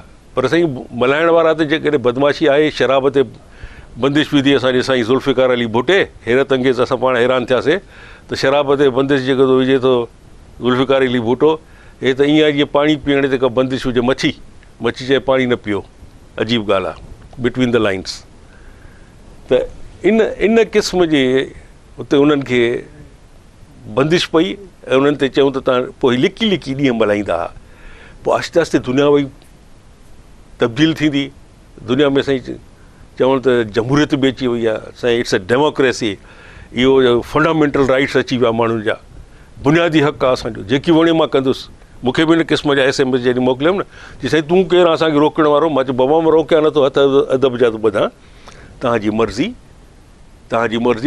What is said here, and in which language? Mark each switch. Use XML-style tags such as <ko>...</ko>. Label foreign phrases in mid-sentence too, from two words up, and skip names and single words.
<sd>पर साईं मल्हाइण वारा त जेकॾहिं बदमाशी आहे, शराब ते बंदिश विधी असांजे साईं ज़ुल्फ़िकार अली भुटे, हैरत अंगेज़ असां पाण हैरान थियासीं त शराब ते बंदिश जेको थो विझे थो ज़ुल्फ़िकार अली भुटो, हे त ईअं जीअं पाणी पीअण ते का बंदिश हुजे, मच्छी चए पाणी न पीओ, अजीब ॻाल्हि आहे,</sd> <en>between the lines.</en> <sd>त इन क़िस्म जे उते उन्हनि खे बंदिश पई ऐं उन्हनि ते चयूं त तव्हां पोइ लिकी ॾींहं मल्हाईंदा हुआ। पोइ आहिस्ते आहिस्ते दुनिया वई तब्दील थींदी, दुनिया में साईं चवण त जमहूरियत बि अची वई आहे साईं,</sd> <en>it's a democracy,</en> <sd>इहो</sd> <en>fundamental rights</en> <sd>अची विया माण्हुनि जा, बुनियादी हक़ आहे असांजो, जेकी वणे मां कंदुसि। मूंखे बि हिन क़िस्म जा SMS जॾहिं मोकिलियमि न, जी साईं तूं केरु असांखे रोकण वारो? मां चयो बाबा मां रोकिया नथो, हथ अदब जा थो ॿधां, तव्हांजी मर्ज़ी।</sd>